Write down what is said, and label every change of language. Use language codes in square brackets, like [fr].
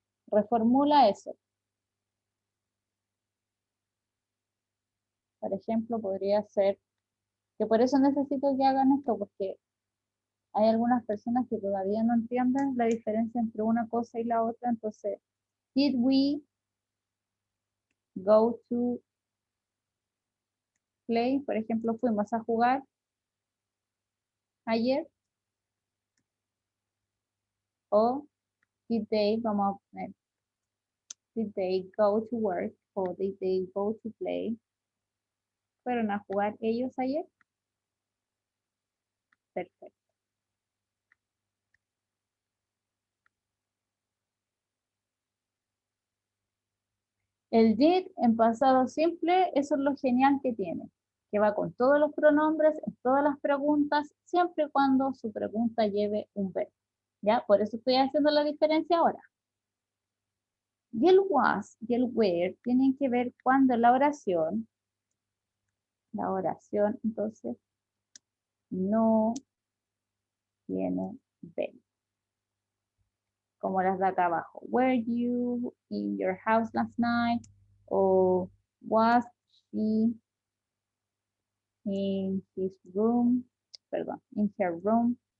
[es] Reformula eso. Por ejemplo, podría ser, que por eso necesito que hagan esto, porque hay algunas personas que todavía no entienden la diferencia entre una cosa y la otra. [en] Entonces, did we go to play? [es] Por ejemplo, fuimos a jugar ayer. [en] O did they, [es] vamos a poner, [en] did they go to work? O did they go to play? [es] ¿Fueron a jugar ellos ayer? Perfecto. El did en pasado simple, eso es lo genial que tiene, que va con todos los pronombres, en todas las preguntas, siempre y cuando su pregunta lleve un verbo. ¿Ya? Por eso estoy haciendo la diferencia ahora. Y el was y el were tienen que ver cuando la oración, entonces, no tiene very. Como las de acá abajo. [en] Were you in your house last night? O was she in his room? [es] Perdón, [en] in her room.